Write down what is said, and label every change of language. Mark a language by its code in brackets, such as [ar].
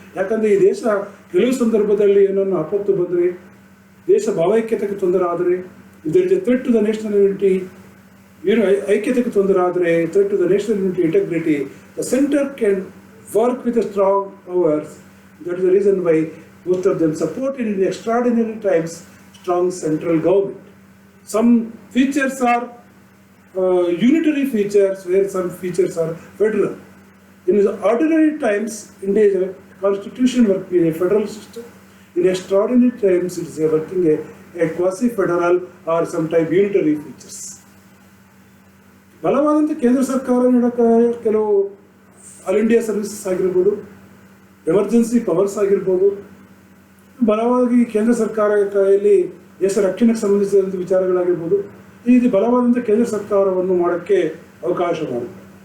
[kn] ಯಾಕಂದರೆ ಈ ದೇಶ ಕೆಲವು ಸಂದರ್ಭದಲ್ಲಿ ಏನನ್ನು ಆಪತ್ತು ಬಂದರೆ, ದೇಶ ಭಾವೈಕ್ಯತೆಗೆ ತೊಂದರೆ ಆದರೆ, ಇದರಿಂದ [en] threat to the national unity, [kn] ಐಕ್ಯತೆಗೆ ತೊಂದರೆ ಆದರೆ, [en] Threat to the national unity integrity, the centre can work with the strong powers. That is the reason why most of them supported in the extraordinary times strong central government. Some features are unitary features, where some features are federal. In the ordinary times, India constitution working in a federal system. In extraordinary times, it is working a quasi-federal or sometimes unitary features. [kn] ಬಲವಾದಂಥ ಕೇಂದ್ರ ಸರ್ಕಾರ ನೀಡೋಕ್ಕೆ ಕೆಲವು all India services ಆಗಿರ್ಬೋದು, emergency powers ಆಗಿರ್ಬೋದು, ಬಲವಾಗಿ ಕೇಂದ್ರ ಸರ್ಕಾರ ಕೈಯಲ್ಲಿ ದೇಶ ರಕ್ಷಣೆಗೆ ಸಂಬಂಧಿಸಿದಂಥ ವಿಚಾರಗಳಾಗಿರ್ಬೋದು, ಈ ರೀತಿ ಬಲವಾದಂಥ ಕೇಂದ್ರ ಸರ್ಕಾರವನ್ನು ಮಾಡೋಕ್ಕೆ ಅವಕಾಶ ಮಾಡುತ್ತೆ.